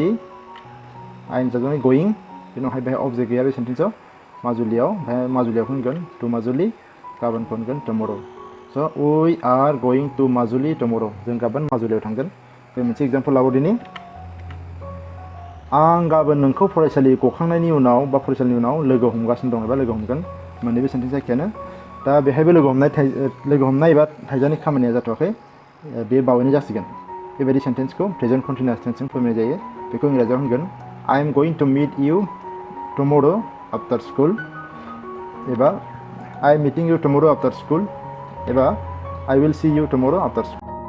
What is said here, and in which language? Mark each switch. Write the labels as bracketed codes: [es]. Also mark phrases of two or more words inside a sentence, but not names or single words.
[brx] going बिनि उनावहाय बेहाय अबजेक्ट गैया बे सेन्टेन्सआव माजुलियाव होनगोन टु माजुलि गाबोनखौ होनगोन tomorrow स' [en] we are going to [brx] माजुलि tomorrow जों गाबोन माजुलियाव थांगोन बे मोनसे एग्जाम्पल लाबावदिनि आं गाबोन नोंखौ फरायसालि गखांनायनि उनाव लोगो हमगासिनो दं एबा लोगो हमगोन मोननैबो सेन्टेन्स एखेयानो दा बेहायबो लोगो हमनाय एबा थाइजानि खामानिया जाथ'वाखै बे बावैनो जासिगोन बेबायदि सेन्टेन्सखौ [en] present continuous [brx] टेन्सजों फोरमायनाय जायो बेखौ इंराजियाव होनगोन [en] I am going to meet you tomorrow after school [brx] एबा [en] I am meeting you tomorrow after school [brx] एबा [en] I will see you tomorrow after school